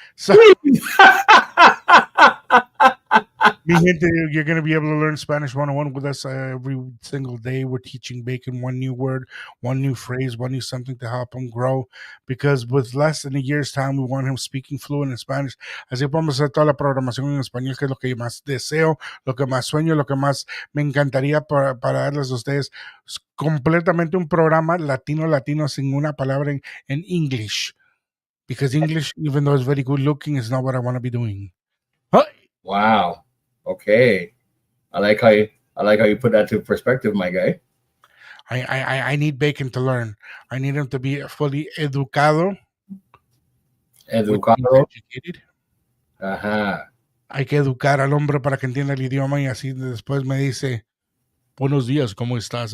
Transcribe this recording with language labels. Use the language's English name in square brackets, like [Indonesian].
[English] So, [Spanish] mi gente, [English] you're going to be able to learn Spanish 101 with us every single day. We're teaching Bacon one new word, one new phrase, one new something to help him grow. Because with less than a year's time, we want him speaking fluent in Spanish. [Spanish] Así podemos hacer toda la programación en español, que es lo que más deseo, lo que más sueño, lo que más me encantaría para darles a ustedes. Es completamente un programa latino, sin una palabra en English. [English] Because English, even though it's very good looking, is not what I want to be doing. Huh? Wow. Okay. I like how you put that to perspective, my guy. I need Bacon to learn. I need him to be fully educado. [Spanish] Educado. [English] Educated. Ajá. [Spanish] Hay que educar al hombre para que entienda el idioma y así después me dice, buenos días, ¿cómo estás?